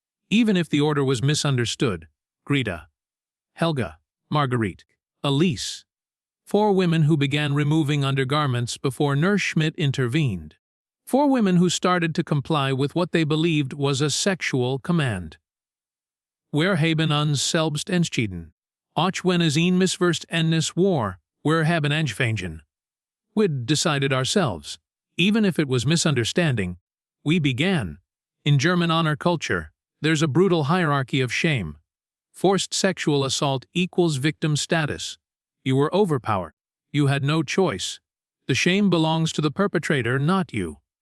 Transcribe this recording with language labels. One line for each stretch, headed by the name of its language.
English: Even if the order was misunderstood. Greta, Helga, Marguerite, Elise. 4 women who began removing undergarments before Nurse Schmidt intervened. 4 women who started to comply with what they believed was a sexual command.
German: Wir haben uns selbst entschieden. Auch wenn es ein Missverständnis war, wir haben angefangen.
English: We'd decided ourselves. Even if it was misunderstanding, we began. In German honor culture, there's a brutal hierarchy of shame. Forced sexual assault equals victim status. You were overpowered. You had no choice. The shame belongs to the perpetrator, not you.